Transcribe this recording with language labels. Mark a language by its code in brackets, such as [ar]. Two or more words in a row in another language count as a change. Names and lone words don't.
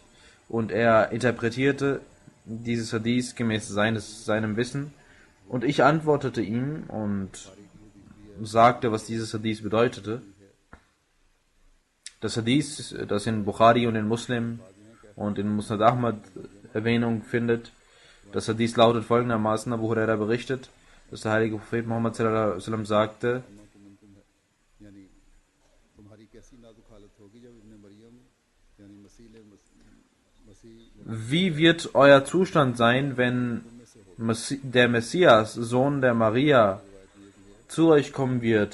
[de] Und er interpretierte dieses Hadith gemäß seinem Wissen und ich antwortete ihm und sagte, was dieses Hadith bedeutete. Das Hadith, das in Bukhari und in Muslim und in Musnad Ahmad Erwähnung findet, das Hadith lautet folgendermaßen: Abu Huraira berichtet, dass der heilige Prophet Muhammad [ar] صلى الله عليه وسلم [de] sagte, wie wird euer Zustand sein, wenn der Messias, Sohn der Maria, zu euch kommen wird?